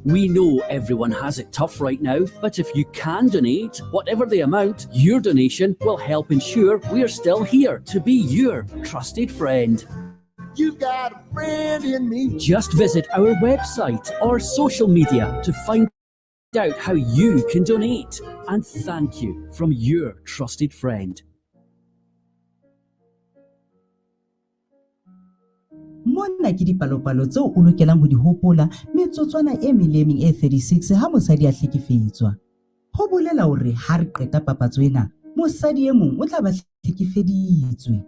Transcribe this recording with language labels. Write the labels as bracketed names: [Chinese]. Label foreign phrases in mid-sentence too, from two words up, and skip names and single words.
[English] We know everyone has it tough right now, but if you can donate, whatever the amount, your donation will help ensure we're still here to be your trusted friend. You got a friend in me. Just visit our website or social media to find out how you can donate. And thank you from your trusted friend. [Southern Sotho] Mona ke dipalopalo tseo o lokelang ho di hopola metsotswana e melemeng e 36 ha mosadi a hlekefetswa. Ho bolela hore ha re qeta papatso ena, mosadi e mong o tla ba hlekefeditswe.